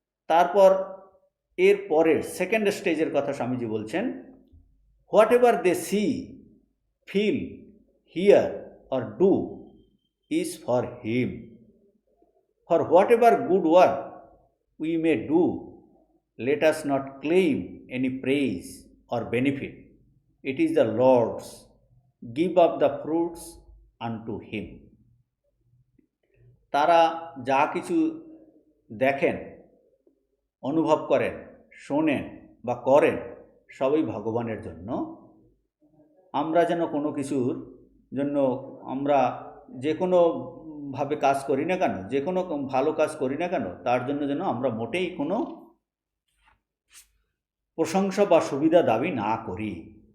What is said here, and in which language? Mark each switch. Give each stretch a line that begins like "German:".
Bangla: তারপর এর পরের সেকেন্ড স্টেজের কথা স্বামীজি বলছেন,
English: Whatever they see, feel, hear or do is for him. For whatever good work we may do, let us not claim any praise or benefit. It is the Lord's. Give up the fruits unto him.
Bangla: তারা যা কিছু দেখেন, অনুভব করেন, শোনেন বা করেন, সবই ভগবানের জন্য। আমরা যেন কোনো কিছুর জন্য, আমরা যে কোনোভাবে কাজ করি না কেন, যে কোনো ভালো কাজ করি না কেন, তার জন্য যেন আমরা মোটেই কোনো প্রশংসা বা সুবিধা দাবি না করি।